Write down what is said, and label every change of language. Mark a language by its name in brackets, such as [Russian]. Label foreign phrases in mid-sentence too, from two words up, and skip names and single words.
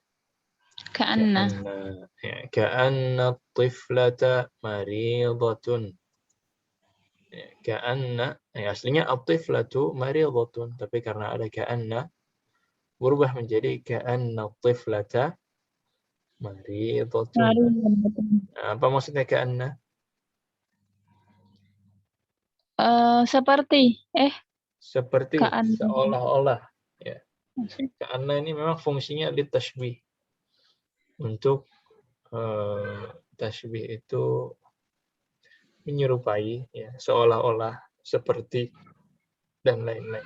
[Arabic] Ya, كأن طفلة مريضة. [Indonesian] Ya, ka'anna, aslinya [Arabic] الطفلة مريضة, [Indonesian] tapi karena ada ka'anna berubah menjadi [Arabic] كأن طفلة مريضة. [Indonesian] Apa maksudnya ka'anna? Seperti seolah-olah ya. Ka'anna ini memang fungsinya ditashbih. Untuk tashbih itu menyerupai ya, seolah-olah, seperti dan lain-lain.